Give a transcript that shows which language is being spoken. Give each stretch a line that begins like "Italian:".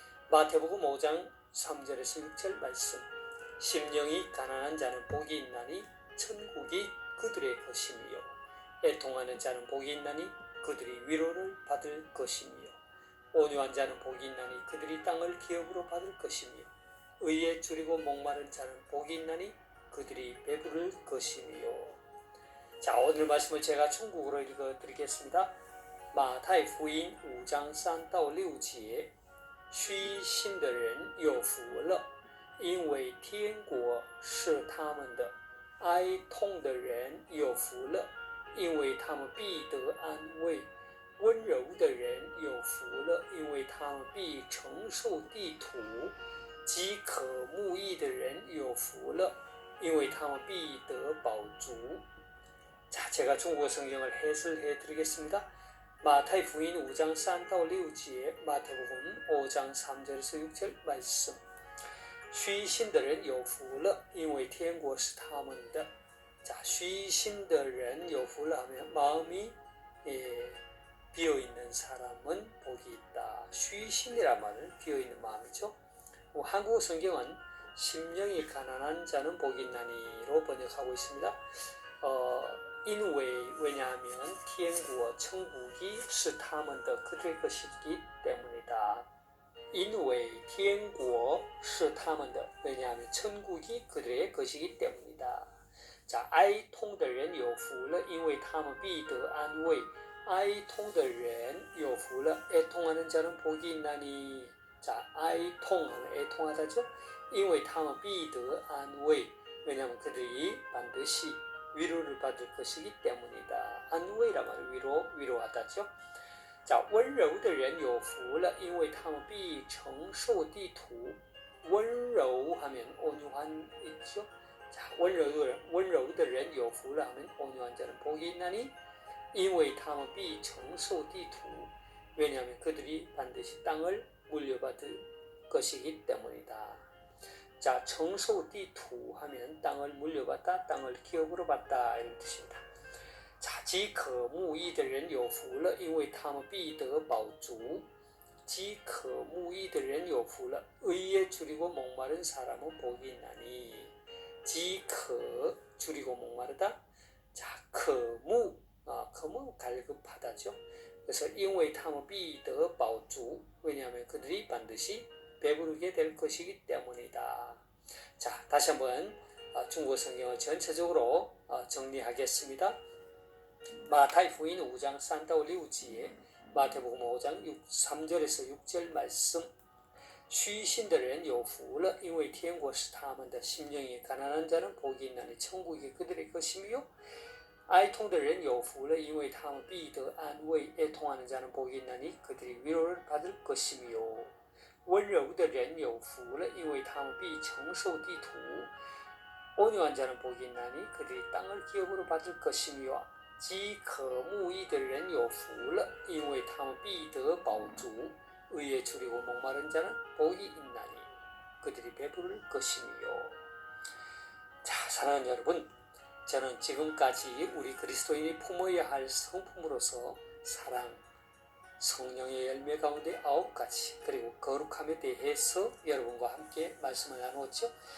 Korean: 마태복음 5장 3절에서 6절 말씀. 심령이 가난한 자는 복이 있나니 천국이 그들의 것이며, 애통하는 자는 복이 있나니 그들이 위로를 받을 것이며, 온유한 자는 복이 있나니 그들이 땅을 기업으로 받을 것이며, 의에 줄이고 목마른 자는 복이 있나니 그들이 배부를 것이며. 자, 오늘 말씀을 제가 중국어로 읽어드리겠습니다.
Chinese: 马太福音5章3到6节，虚心的人有福了，因为天国是他们的；哀痛的人有福了，因为他们必得安慰；温柔的人有福了，因为他们必承受地土；饥渴慕义的人有福了，因为他们必得饱足。
Korean: 자, 제가 중국어 성경을 해설해 드리겠습니다. 마태福音 5장
Chinese: 3到6节
Korean: 마태복음 5장 3절에서 6절 말씀.
Chinese: 虚心的人有福了，因为天国是他们的。
Korean: 자,
Chinese: 虚心的人有福了
Korean: 하면 마음이 비어있는 사람은 복이 있다. 虚心이란 말은 비어있는 마음이죠. 한국어 성경은 심령이 가난한 자는 복이 있나니로 번역하고 있습니다. 因为 왜냐하면 天国 천국이
Chinese: 是他们的
Korean: 그들의 것이기 때문이다.
Chinese: 因为天国是他们的
Korean: 왜냐하면 천국이 그들의 것이기 때문이다.
Chinese: 자, 哀痛的人有福了，因为他们必得安慰。哀痛的人有福了，
Korean: 애통하는 자는 복이 있나니.
Chinese: 자, 哀痛
Korean: 애통하다죠.
Chinese: 因为他们必得安慰.
Korean: 왜냐하면 그들이 반드시 위로를 받을 것이기 때문이다. 안慰란 말은 위로하다죠.
Chinese: 자, 温柔的人有福了，因为他们必承受地土。
Korean: 温柔 하면 온유한 있죠. 자,
Chinese: 温柔的人有福了
Korean: 하면 온유한 자는 복이 있나니,
Chinese: 因为他们必承受地土.
Korean: 왜냐하면 그들이 반드시 땅을 물려받을 것이기 때문이다. 자,
Chinese: 承受地土
Korean: 하면 땅을 물려받다, 땅을 기업으로 받다 이런 뜻입니다.
Chinese: 자, 饥渴慕义的人有福了，因为他们必得饱足。饥渴慕义的人有福了，
Korean: 의에 줄이고 목마른 사람은 복이 있나니. 饥渴 줄이고 목마르다. 자,
Chinese: 渴慕 渴慕
Korean: 갈급하다죠.
Chinese: 그래서 因为他们必得饱足.
Korean: 왜냐하면 그들이 반드시 배부르게 될 것이기 때문이다. 자, 다시 한번 중국어 성경을 전체적으로 정리하겠습니다. 마태福音 5장
Chinese: 3到6节
Korean: 마태복음 5장 3절에서 6절 말씀.
Chinese: 虚心的人有福了，因为天国是他们的。
Korean: 심령이 가난한 자는 복이 있나니 천국이 그들의 것이며.
Chinese: 哀痛的人有福了，因为他们必得安慰。
Korean: 애통하는 자는 복이 있나니 그들이 위로를 받을 것이며.
Chinese: 温柔的人有福了，因为他们必承受地土。
Korean: 온유한 자는 복이 있나니 그들이 땅을 기업으로 받을 것이며.
Chinese: 饥渴慕义的人有福了，因为他们必得饱足。
Korean: 의에 줄이고 목마른 자는 복이 있나니 그들이 배부를 것이며. 자, 사랑하는 여러분, 저는 지금까지 우리 그리스도인이 품어야 할 성품으로서 사랑, 성령의 열매 가운데 9가지, 그리고 거룩함에 대해서 여러분과 함께 말씀을 나누었죠.